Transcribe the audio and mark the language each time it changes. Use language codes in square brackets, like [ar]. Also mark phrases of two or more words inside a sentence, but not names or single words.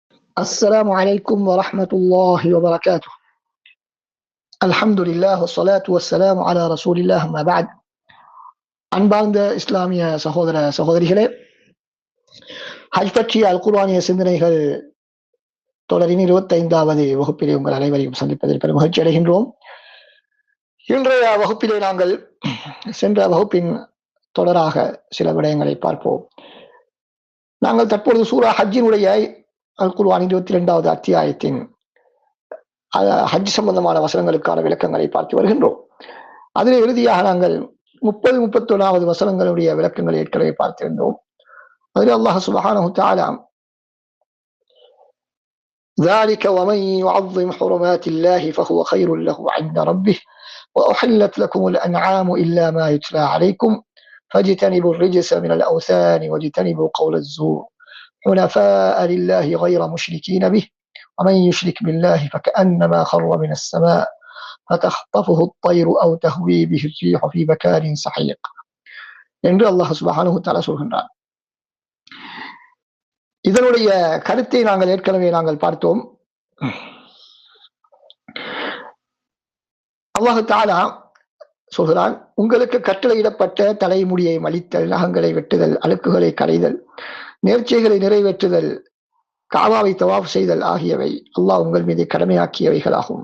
[ar] السلام عليكم ورحمة الله وبركاته. الحمد لله والصلاة والسلام على رسول الله ما بعد. [ta] அன்பார்ந்த இஸ்லாமிய சகோதர சகோதரிகளே, ஹஜ் பற்றிய அல் குர்ஆனிய சிந்தனைகள் தொடரின் 25வது வகுப்பிலே உங்கள் அனைவரையும் சந்திப்பதில் பெரும் மகிழ்ச்சி அடைகின்றோம். இன்றைய வகுப்பிலே நாங்கள் சென்ற வகுப்பின் தொடராக சில விடயங்களை பார்ப்போம். நாங்கள் தற்பொழுது சூரா ஹஜ்ஜினுடைய அல் குர்ஆன் 22வது அத்தியாயத்தின் ஹஜ் சம்பந்தமான வசனங்களுக்கான விளக்கங்களை பார்த்து வருகின்றோம். அதில் இறுதியாக நாங்கள் 30-31வது வசனங்களுடைய விளக்கங்களை ஏற்கனவே பார்த்திருந்தோம். [ar] அதில் அல்லாஹ் سبحانه وتعالى ذلك ومن يعظم حرمات الله فهو خير له عند ربه وأحلت لكم الأنعام إلا ما يتلى عليكم فاجتنبوا الرجس من الأوثان واجتنبوا قول الزور حنفاء لله غير مشركين به ومن يشرك بالله فكأنما خر من السماء فتخطفه الطير أو تهوي به الريح في مكان سحيق [ta] என்று அல்லாஹ் [ar] سبحانه وتعالى சொல்கின்றார். [ta] இதனுடைய கருத்தை நாங்கள் ஏற்கனவே பார்த்தோம். அல்லாஹ் தஆலா சொல்கிறான், உங்களுக்கு கட்டளையிடப்பட்ட தலைமுடியை மலித்தல், நகங்களை வெட்டுதல், அழுக்குகளை களைதல், நேர்ச்சைகளை நிறைவேற்றுதல், காபாவை தவாஃப் செய்தல் ஆகியவை அல்லாஹ் உங்கள் மீது கடமையாக்கியவைகளாகும்.